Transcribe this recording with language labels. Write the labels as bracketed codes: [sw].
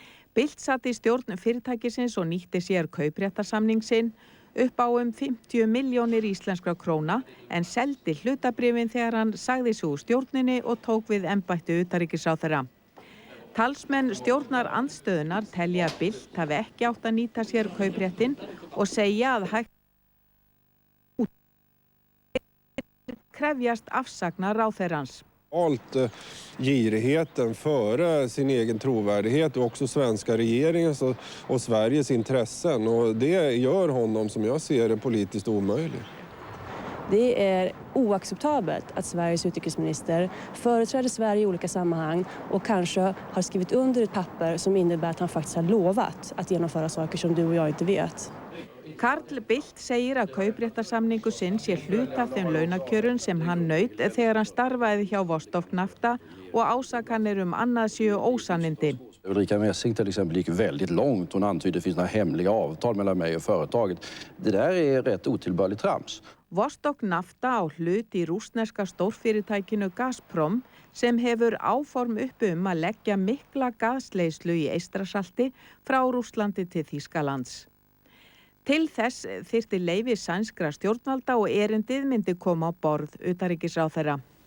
[is] Bildt satt í stjórn fyrirtækisins og nýtti sér kaupréttarsamning sinn upp á 50 milljónir íslenskra króna en seldi hlutabréfin þegar hann sagði sig úr stjórninni og tók við embætti utanríkisráðherra. Talsmenn stjórnarandstöðunar telja að Bildt hafi ekki átt að nýta sér kaupréttinn og segja að hægt krefjast afsagnar ráðherrans. [sv] Valt girigheten före sin egen trovärdighet och också svenska regeringens och Sveriges intressen och det gör honom som jag ser det politiskt omöjlig. Det är oacceptabelt att Sveriges utrikesminister företräder Sverige i olika sammanhang och kanske har skrivit under ett papper som innebär att han faktiskt har lovat att genomföra saker som du och jag inte vet. [is] Carl Bildt segir að kaupréttarsamningur sinn sé hluti af þeim launakjörun sem hann naut þegar hann starfaði hjá Vostok Nafta och ásakanir annað séu ósannindi. [sv] Ulrika Messing till exempel gick väldigt långt. Hon antydde att det finns några hemliga avtal mellan mig och företaget. Det där är rätt otillbörligt trams. [is] Vostok Nafta á hlut í rússneska stórfyrirtækinu Gazprom sem hefur áform uppi að leggja mikla gasleiðslu í Eystrasalti frá Rússlandi til Þýskalands. Til þess þyrfti leyfi sænskra stjórnvalda og erindið myndi koma á borð utanríkisráðherra.